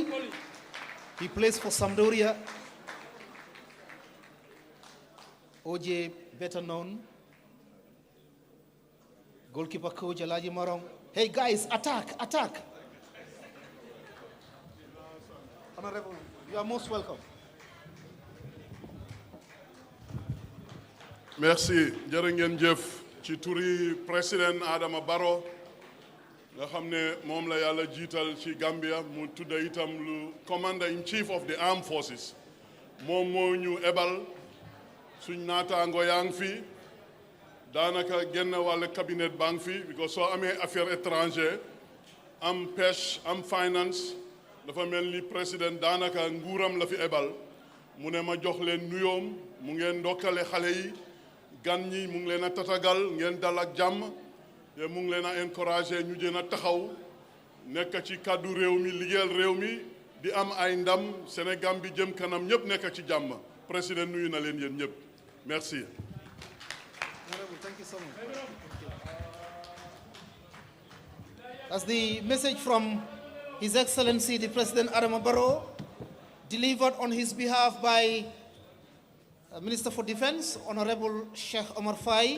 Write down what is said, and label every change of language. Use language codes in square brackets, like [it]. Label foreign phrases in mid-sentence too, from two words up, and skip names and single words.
[en] He plays for Sampdoria. OJ, better known. Goalkeeper coach Alaji Marong. Hey guys, attack, attack. Honorable, you are most welcome. [wo] Merci, jërë ngeen jëf ci turi président Adama Barrow nga xam ne moom la yàlla jiital ci Gambia mu tudda itam lu [en] commander in chief of the armed forces [wo] moom moo ñu ebal suñ naataango yaa ngi fi daanaka genn wàll cabinet baa ngi fi because soo amee [fr] affaires étrangères [wo] am pêche am finance dafa mel ni président daanaka nguuram la fi ebal mu ne ma jox leen nuyoom mu ngeen ndokkale xale yi gan ñi mu ngi leen a tatagal ngeen dal ak jàmm te mu ngi leen a encouragé ñu jën a taxaw nekk ci kàddu réew mi liggéeyal réew mi di am ay ndam Sénégal bi jëm kanam ñëpp nekk ci jàmm président nuyu na leen yéen ñëpp merci. [en] Thank you so much. That's the message from His Excellency the President Adama Barrow, delivered on his behalf by Minister for Defense, Honorable Sheikh Omar Fai.